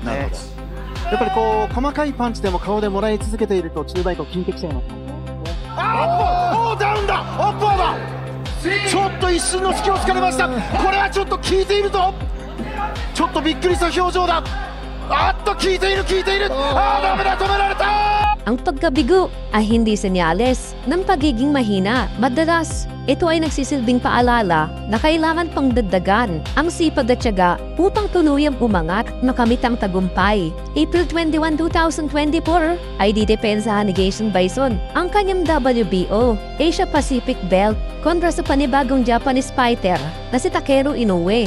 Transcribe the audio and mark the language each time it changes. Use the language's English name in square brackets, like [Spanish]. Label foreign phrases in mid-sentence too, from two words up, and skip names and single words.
[Japanese] なるほど。やっぱりこう細かいパンチでも顔でもらい続けていると中盤以降効いてきちゃいますね。ダウンだ、オッパーだ。ちょっと一瞬の隙を突かれました。これはちょっと効いているぞ。ちょっとびっくりした表情だ。効いている効いている。ダメだ、止められた。 [Filipino] Ang pagkabigo ay hindi senyales ng pagiging mahina. Madalas, ito ay nagsisilbing paalala na kailangan pang dagdagan ang sipag at tiyaga upang tuluyang umangat makamit ang tagumpay. April 21, 2024 ay didepensahan ni Jason Bison ang kanyang WBO Asia Pacific Belt kontra sa panibagong [English] Japanese fighter [Filipino] na si Takeru Inoue.